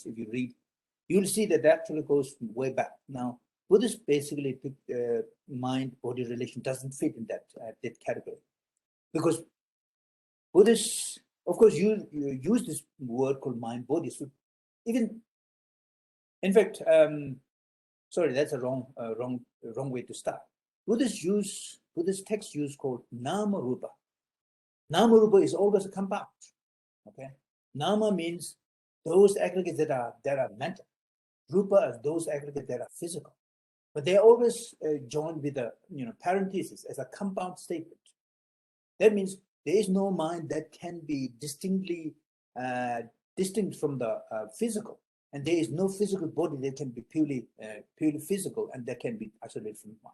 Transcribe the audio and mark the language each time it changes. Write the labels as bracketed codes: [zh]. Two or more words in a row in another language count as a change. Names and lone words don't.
[en] If you read, you'll see that actually goes way back. Now, Buddhists basically mind-body relation doesn't fit in that category, because Buddhists, of course, you use this word called mind-body. So even, in fact, sorry, that's a wrong way to start. Buddhist texts use called [pi] nama rupa. Nama rupa [en] is always a compound. Okay, nama means those aggregates that are mental. Rupa are those aggregates that are physical, but they're always joined with a parenthesis as a compound statement. That means there is no mind that can be distinctly distinct from the physical, and there is no physical body that can be purely physical and that can be isolated from mind.